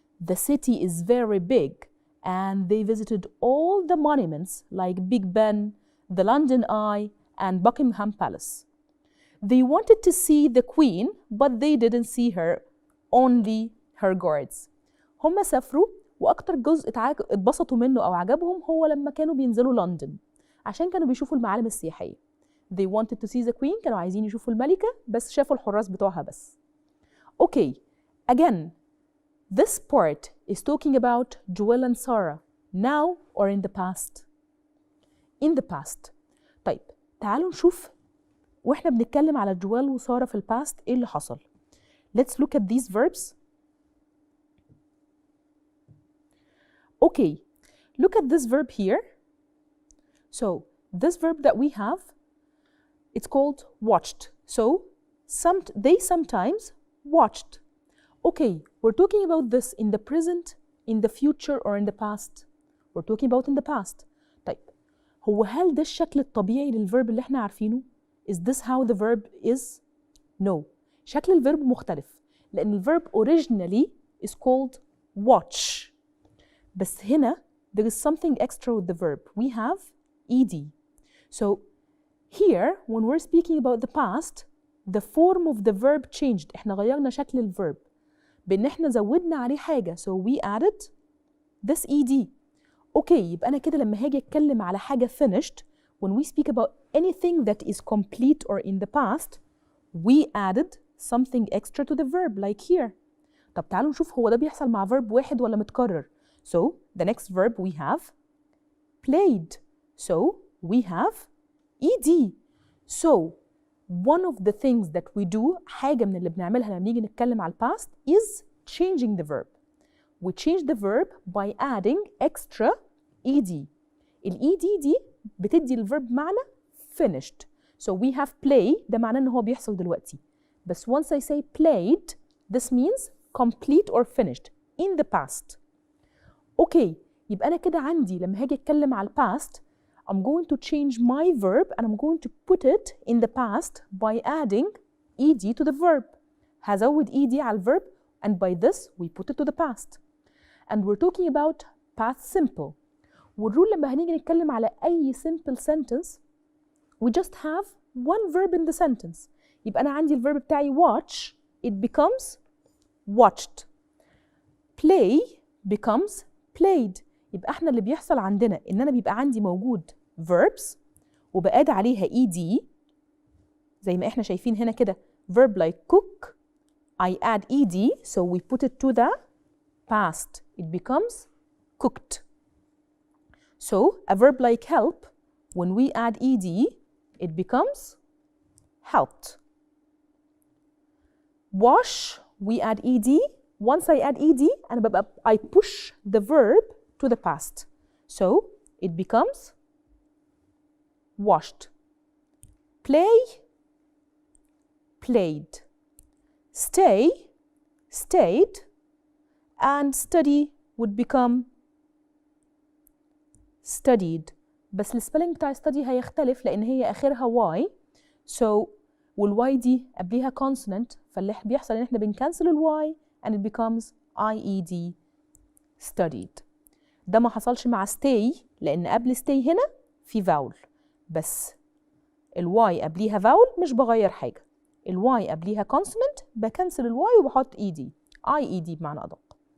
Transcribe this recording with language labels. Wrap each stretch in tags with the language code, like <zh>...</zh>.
<en>The city is very big and they visited all the monuments like Big Ben, the London Eye, and Buckingham Palace. They wanted to see the Queen, but they didn't see her, only her guards.</en> <ar>هم سافروا وأكتر جزء اتبسطوا منه أو عجبهم هو لما كانوا بينزلوا لندن عشان كانوا بيشوفوا المعالم السياحية.</ar> <en>They wanted to see the Queen,</en> <ar>كانوا عايزين يشوفوا الملكة بس شافوا الحراس بتوعها بس.</ar> <en>Okay, again, this part is talking about Joel and Sarah, now or in the past. In the past.</en> <ar>طيب تعالوا نشوف واحنا بنتكلم على جوال وسارة في الباست ايه اللي حصل.</ar> <en>Let's look at these verbs. Okay, look at this verb here. So this verb that we have, it's called watched. So they sometimes watched. Okay, we're talking about this in the present, in the future, or in the past. We're talking about in the past.</en> <ar>طيب هو هل ده الشكل الطبيعي للverb اللي احنا عارفينه؟</ar> <en>Is this how the verb is? No.</en> <ar>شكل الverb مختلف لأن الverb</ar> <en>originally is called watch.</en> <ar>بس هنا</ar> <en>there is something extra with the verb. We have ed. So here when we're speaking about the past, the form of the verb changed.</en> <ar>احنا غيرنا شكل الverb بإن احنا زودنا عليه حاجة.</ar> <en>So we added this ed. Okay,</en> <ar>يبقى أنا كده لما هاجي أتكلم على حاجة</ar> <en>finished, when we speak about anything that is complete or in the past, we added something extra to the verb like here.</en> <ar>طب تعالوا نشوف هو ده بيحصل مع verb واحد ولا متكرر.</ar> <en>So the next verb we have played. So we have ed. So one of the things that we do,</en> <ar>حاجة من اللي بنعملها لما نيجي نتكلم على</ar> <en>past is changing the verb. We change the verb by adding extra ed.</en> <ar>ال ed دي بتدي الverb معنى finished.</ar> <en>So we have play</en> <ar>ده معناه ان هو بيحصل دلوقتي.</ar> <en>بس once I say played, this means complete or finished in the past. Okay,</en> <ar>يبقى أنا كده عندي لما هاجي أتكلم على</ar> <en>past, I'm going to change my verb and I'm going to put it in the past by adding ed to the verb. هزود ed على الverb and by this we put it to the past. And we're talking about past simple.</en> <ar>والرول لما هنيجي نتكلم على أي</ar> <en>simple sentence, we just have one verb in the sentence.</en> <ar>يبقى أنا عندي</ar> <en>الverb بتاعي watch, it becomes watched. Play becomes played.</en> <ar>يبقى احنا اللي بيحصل عندنا إن أنا بيبقى عندي موجود verbs وبقاد عليها ed زي ما احنا شايفين هنا كده</ar> <en>verb like cook, I add ed so we put it to the past. It becomes cooked. So a verb like help, when we add ed, it becomes helped. Wash, we add ed. Once I add ed, I push the verb to the past. So it becomes washed. Play, played. Stay, stayed. And study would become studied.</en> <ar>بس السبيلنج بتاع</ar> <en>study</en> <ar>هيختلف لأن هي آخرها</ar> <en>y. So</en> <ar>والواي دي قبليها consonant، فاللي بيحصل ان احنا بنكنسل الواي</ar> <en>and it becomes IED studied.</en> <ar>ده ما حصلش مع stay لان قبل stay هنا في vowel، بس الواي قبليها vowel مش بغير حاجه، الواي قبليها consonant بكنسل الواي وبحط ED IED بمعنى ادق.</ar>